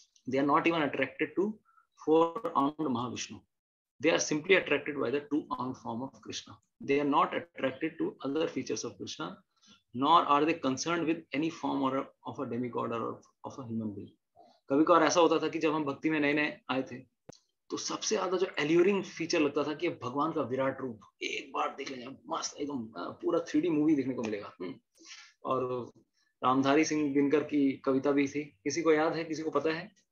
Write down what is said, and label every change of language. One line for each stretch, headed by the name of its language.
English: They are not even attracted to 4-armed Mahavishnu. They are simply attracted by the 2-armed form of Krishna. They are not attracted to other features of Krishna, nor are they concerned with any form or of a demigod or of a human being.
Hindi: कभी कभार ऐसा होता था कि जब हम भक्ति में नए आए थे, तो सबसे ज्यादा जो एल्यूरिंग फीचर लगता था कि भगवान का विराट रूप एक बार देख लेंगे, मस्त एकदम पूरा 3D मूवी देखने को मिलेगा। और रामधारी सिंह दिनकर की कविता भी थी, किसी को याद है, किसी को पता है?